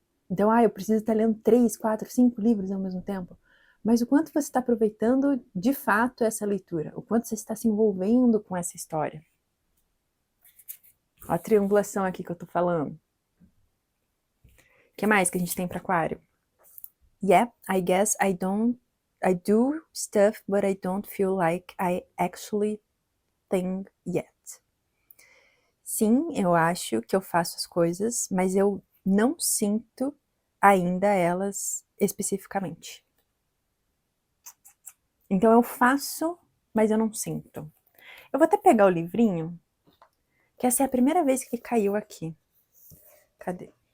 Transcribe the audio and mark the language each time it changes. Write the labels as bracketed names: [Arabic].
[Portuguese] Então, eu preciso estar lendo 3, 4, 5 livros ao mesmo tempo. Mas o quanto você está aproveitando de fato essa leitura? O quanto você está se envolvendo com essa história? Ó a triangulação aqui que eu tô falando. O que mais que a gente tem para Aquário? [English] Yeah, I guess I do stuff, but I don't feel like I actually think yet. [Portuguese] Sim, eu acho que eu faço as coisas, mas eu não sinto ainda elas especificamente. Então eu faço, mas eu não sinto. Eu vou até pegar o livrinho, que essa é a primeira vez que caiu aqui. Cadê?